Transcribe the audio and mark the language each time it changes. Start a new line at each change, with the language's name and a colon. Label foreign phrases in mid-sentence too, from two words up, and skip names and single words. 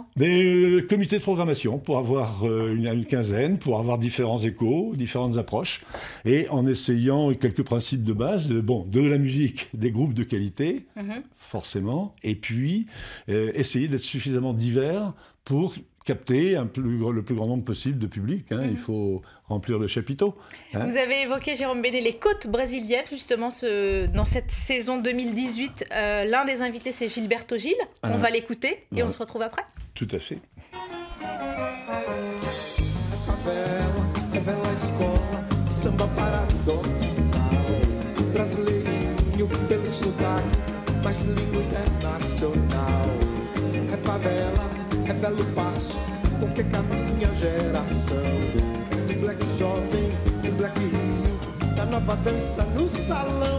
French: Mais, comité de programmation, pour avoir une quinzaine, pour avoir différents échos, différentes approches, et en essayant quelques principes de base, de la musique, des groupes de qualité, forcément, et puis essayer d'être suffisamment divers pour capter le plus grand nombre possible de public. Il faut remplir le chapiteau. Vous avez évoqué, Jérôme Bénet, les côtes brésiliennes, justement, dans cette saison 2018. L'un des invités, c'est Gilberto Gil. On va l'écouter et on se retrouve après. Tout à fait.
Portuguese: É velho passo com que caminha a geração do black jovem, do black Rio, da nova dança no salão.